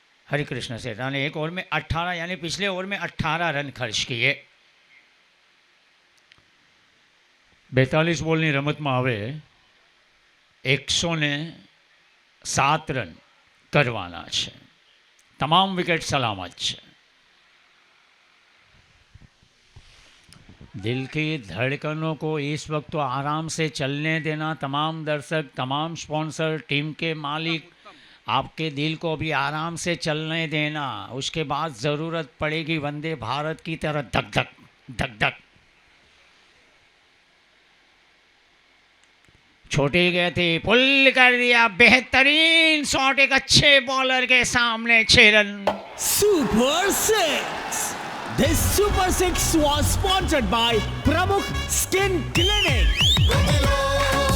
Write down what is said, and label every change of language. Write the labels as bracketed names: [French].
[Hindi] हरिकृष्ण सेठा ने एक ओवर में 18 यानी पिछले ओवर में 18 रन खर्च किए। [Gujarati] 42 બોલની રમતમાં હવે 107 રન કરવાના છે, તમામ વિકેટ સલામત છે। [Hindi] दिल की धड़कनों को इस वक्त तो आराम से चलने देना, तमाम दर्शक, तमाम स्पॉन्सर, टीम के मालिक, आपके दिल को भी आराम से चलने देना। उसके बाद ज़रूरत पड़ेगी वंदे भारत की तरह धक धक धक धक। छोटी गए थे, पुल कर दिया, बेहतरीन शॉट एक अच्छे बॉलर के सामने, 6 run. [English] Super 6. This Super 6 was sponsored by Pramukh Skin Clinic.